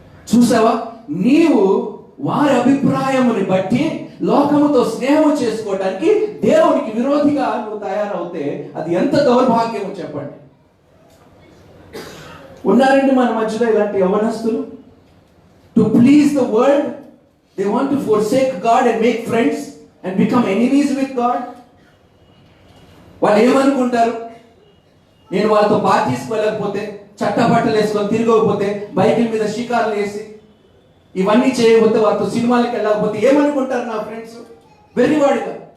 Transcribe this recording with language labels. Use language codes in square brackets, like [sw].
[te] చూసావా, నీవు వారి అభిప్రాయముని బట్టి లోకముతో స్నేహం చేసుకోవడానికి దేవునికి విరోధిగా నువ్వు తయారవుతే అది ఎంత దౌర్భాగ్యమో చెప్పండి. ఉన్నారండి మన మధ్యలో ఇలాంటి యవనస్తులు. [en] To please the world they want to forsake God and make friends and become enemies with God. [te] వాళ్ళు ఏమనుకుంటారు, నేను వాళ్ళతో పార్టీస్కి వెళ్ళకపోతే, చట్టబట్టలు వేసుకొని తిరగకపోతే, బైకుల మీద షికార్లు వేసి ఇవన్నీ చేయకపోతే, వారితో సినిమాలకు వెళ్ళకపోతే ఏమనుకుంటారు నా ఫ్రెండ్స్? వెర్రివాడిగా.